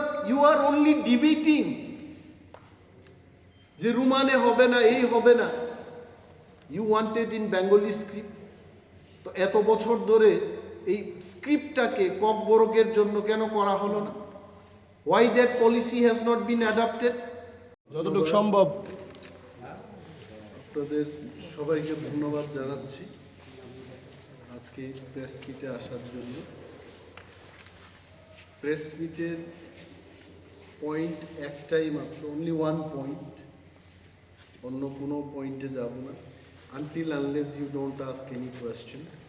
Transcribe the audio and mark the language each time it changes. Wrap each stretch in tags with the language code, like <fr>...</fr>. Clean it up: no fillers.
<en>you are only debating</en> <bn>যে রোমানে হবে না, এই হবে না।</bn> <en>You wanted in Bengali script.</en> <bn>তো এত বছর ধরে এই স্ক্রিপ্টটাকে ককবরকের জন্য কেন করা হলো না?</bn> <en>Why that policy has not been adopted?</en> <bn>যতটুকু সম্ভব। আপনাদের সবাইকে ধন্যবাদ জানাচ্ছি আজকে প্রেস মিটে আসার জন্য। প্রেস মিটের পয়েন্ট একটাই মাত্র,</bn> <en>only one point,</en> <bn>অন্য কোনো পয়েন্টে যাব না,</bn> <en>Until unless you don't ask any question.</en>